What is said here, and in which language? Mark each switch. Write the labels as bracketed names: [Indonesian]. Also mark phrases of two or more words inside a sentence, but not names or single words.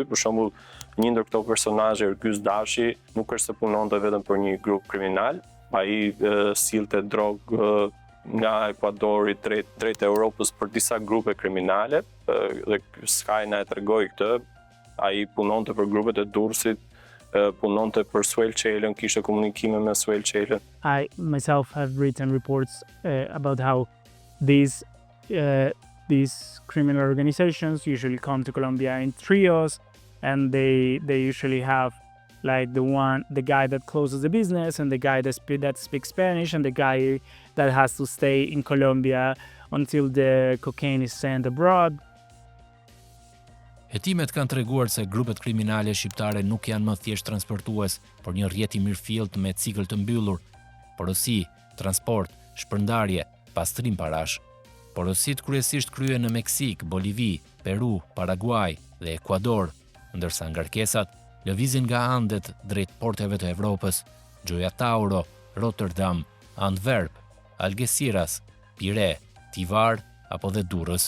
[Albanian] Për shembull, një ndër këto personazhe, Ergyz Dashi, nuk është se punonte vetëm për një grup kriminal, ai sillte drogë nga Ekuadori drejt Europës për disa grupe kriminale, dhe Sky na e tregoi këtë. Ai punonte për grupet e Durrësit, punonte për Suel Çelën, kishte komunikime me Suel Çelën. [English] I myself have written reports about how these criminal organizations usually come to Colombia in trios, and they usually have like the guy that closes the business and the guy that speaks Spanish and the guy that has to stay in Colombia until the cocaine is sent abroad. [Albanian] Hetimet kanë treguar se grupet kriminale shqiptare nuk janë më thjesht transportues, por një rrjet i mirëfillt me cikël të mbyllur, porosi, transport, shpërndarje, pastrim parash. Porosit kryesisht kryen në Meksik, Bolivi, Peru, Paraguay dhe Ekuador, ndërsa ngarkesat lëvizin nga Andet drejt porteve të Evropës, Gioia Tauro, Rotterdam, Antwerp, Algeciras, Pire, Tivar apo dhe Durrës.